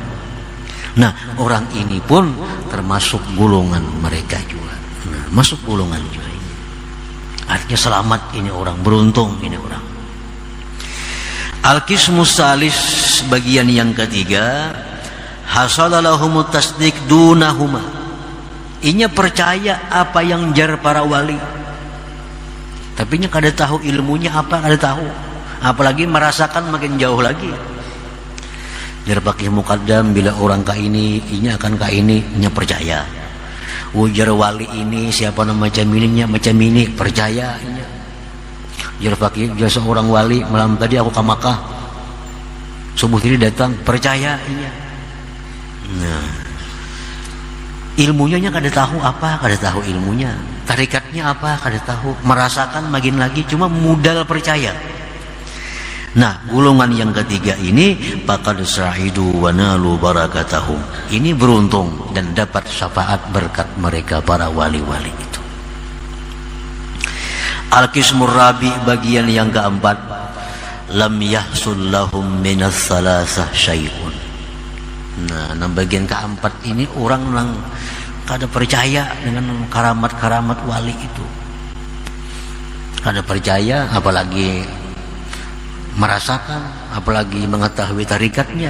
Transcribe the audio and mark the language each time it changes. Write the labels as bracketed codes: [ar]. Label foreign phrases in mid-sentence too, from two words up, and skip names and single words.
[id] Nah, orang ini pun termasuk golongan mereka juga. Nah, masuk golongan juga ini. Artinya selamat ini orang, beruntung ini orang. [ar] Al-qismus salis, [id] bagian yang ketiga, [ar] hasala lahumut tasdiq dunahuma. [bjn] Inya percaya apa yang jar para wali, tapi nya kada tahu ilmunya apa, kada tahu. Apalagi merasakan makin jauh lagi. Jar Faqih Muqaddam, bila orang ka ini, inya akan ka ini, nya percaya. Ujar wali ini siapa nama macam ini, macam ini, percaya inya. Jar Faqih, dia seorang wali, malam tadi aku ke Makkah, subuh tadi datang, percaya inya. Nah, ilmunya nya kada tahu apa, kada tahu ilmunya. [id] Tarikatnya apa, [bjn] kada tahu. [id] Merasakan makin lagi, cuma modal percaya. Nah, golongan yang ketiga ini [ar] faqad sa'idu wa nalu barakatahum. [id] Ini beruntung dan dapat syafaat berkat mereka para wali-wali itu. [ar] Al-qismur rabi, [id] bagian yang keempat, [ar] lam yahsul lahum minas salasah syai'un. [bjn] Nah, bagian keempat ini orang yang kada percaya dengan karamat-karamat wali itu. Kada percaya, apalagi merasakan, apalagi mengetahui tarikatnya.